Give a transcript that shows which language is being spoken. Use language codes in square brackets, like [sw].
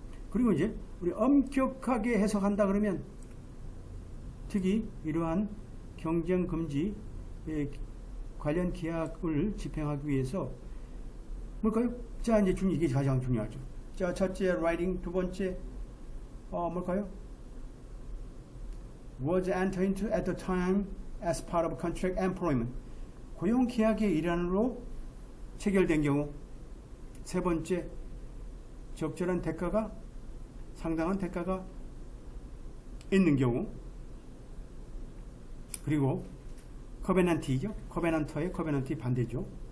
[ko] 그리고 이제 우리 엄격하게 해석한다 그러면 특히 이러한 경쟁 금지 관련 계약을 집행하기 위해서 뭘까요? 자, 이제 이게 가장 중요하죠. 자, 첫째 writing, 두 번째 뭘까요? [en] was entered into at the time as part of contract employment. [ko] 고용 계약의 일환으로 체결된 경우. 세 번째, 적절한 대가가 상당한 대가가 있는 경우. 그리고 커베넌트이죠. 커베넌터의 커베넌트 반대죠.